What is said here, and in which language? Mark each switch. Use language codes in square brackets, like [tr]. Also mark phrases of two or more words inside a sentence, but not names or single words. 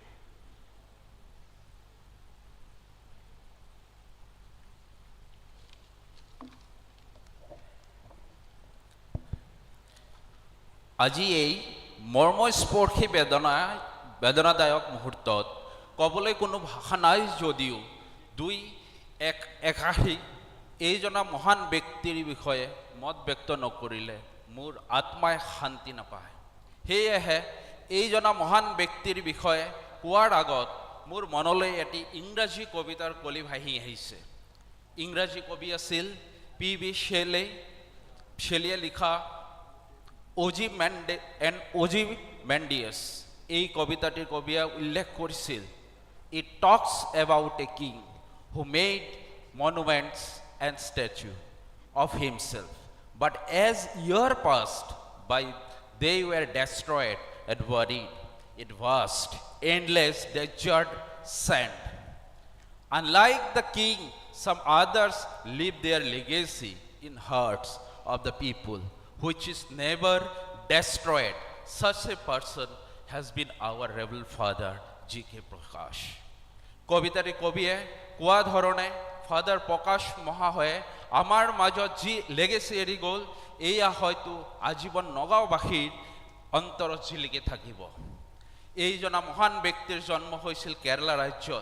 [as] আজি এই মৰ্মস্পৰ্শী বেদনাদায়ক মুহূৰ্তত ক'বলৈ কোনো ভাষা নাই যদিও দুই একাশী এইজনা মহান ব্যক্তিৰ বিষয়ে মত ব্যক্ত নকৰিলে মোৰ আত্মাই শান্তি নাপায়। সেয়েহে এইজনা মহান ব্যক্তিৰ বিষয়ে কোৱাৰ আগত মোৰ মনলৈ এটি ইংৰাজী কবিতাৰ কলি ভাহি আহিছে। ইংৰাজী কবি আছিল P.B. শেলিয়ে লিখা O.G. Mendius। [bn] এই কবিতাটির কবিয়ে উল্লেখ করেছিল, [en] It talks about a king who made monuments and statues of himself, but as years passed by, they were destroyed and buried in vast, endless desert sand. Unlike the king, some others leave their legacy in hearts of the people, which is never destroyed. Such a person has been our rebel father, G.K. Prakash. [as] কবিতাটি কবিয়ে কোৱা ধৰণে ফাদাৰ প্ৰকাশ মহাশয়ে আমাৰ মাজত যি লেগেচি এৰি গ'ল, এয়া হয়তো আজীৱন নগাঁওবাসীৰ অন্তৰত জিলিকি থাকিব। এইজনা মহান ব্যক্তিৰ জন্ম হৈছিল কেৰালা ৰাজ্যত।